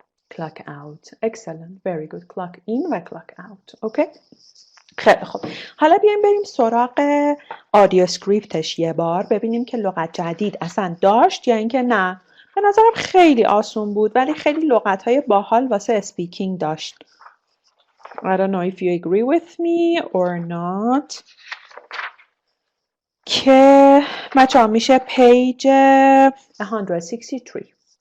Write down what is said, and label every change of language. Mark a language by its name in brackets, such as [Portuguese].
[English] Clock out. Excellent. Very good. Clock in و clock out. Okay. [Persian] خیلی خوب. حالا بیایم بریم سراغ آدیو اسکریپتش یه بار ببینیم که لغت جدید اصلا داشت یا اینکه نه. به نظرم خیلی آسون بود ولی خیلی لغت‌های باحال واسه اسپیکینگ داشت. [English] I don't know if you agree with me or not. [Persian] که بچه‌ها میشه page 163.